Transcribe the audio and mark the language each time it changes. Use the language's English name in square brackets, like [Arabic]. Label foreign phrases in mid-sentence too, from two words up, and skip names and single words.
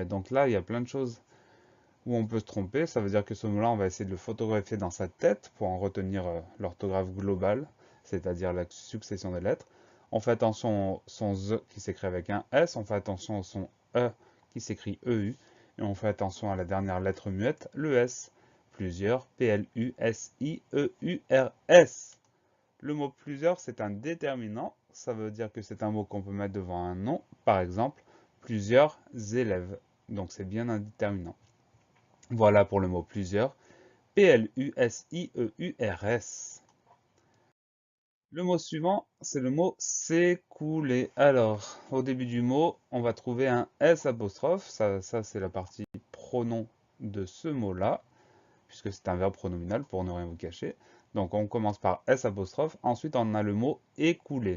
[French] Donc là, il y a plein de choses où on peut se tromper. Ça veut dire que ce mot-là, on va essayer de le photographier dans sa tête pour en retenir l'orthographe globale, c'est-à-dire la succession des lettres. On fait attention au son Z qui s'écrit avec un S. On fait attention au son E qui s'écrit EU. Et on fait attention à la dernière lettre muette, le S. Plusieurs, P-L-U-S-I-E-U-R-S. Le mot plusieurs, c'est un déterminant. Ça veut dire que c'est un mot qu'on peut mettre devant un nom. Par exemple, plusieurs élèves. Donc c'est bien un déterminant. Voilà pour le mot plusieurs. P-L-U-S-I-E-U-R-S. Le mot suivant, c'est le mot s'écouler. Alors, au début du mot, on va trouver un S apostrophe. Ça c'est la partie pronom de ce mot-là, puisque c'est un verbe pronominal pour ne rien vous cacher. Donc on commence par S apostrophe. Ensuite, on a le mot écouler.